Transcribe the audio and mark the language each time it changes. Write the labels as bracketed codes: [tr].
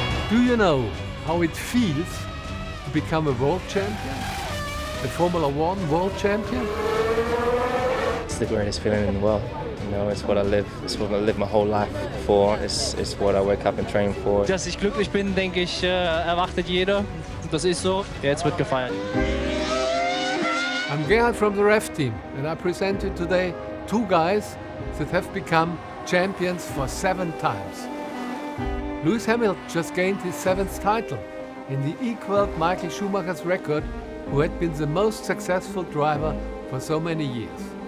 [en] Do you know how it feels to become a world champion? The Formula One world champion? It's the greatest feeling in the world. You know, it's what I live. It's what I live my whole life for. It's what I wake up and train for. [de] Dass ich glücklich bin, denke ich, erwartet jeder. Das ist so. Jetzt wird gefeiert. [en] I'm Gerhard from the ref team, and I present you today two guys that have become champions for 7 times. Lewis Hamilton just gained his 7th title, and he equaled Michael Schumacher's record, who had been the most successful driver for so many years.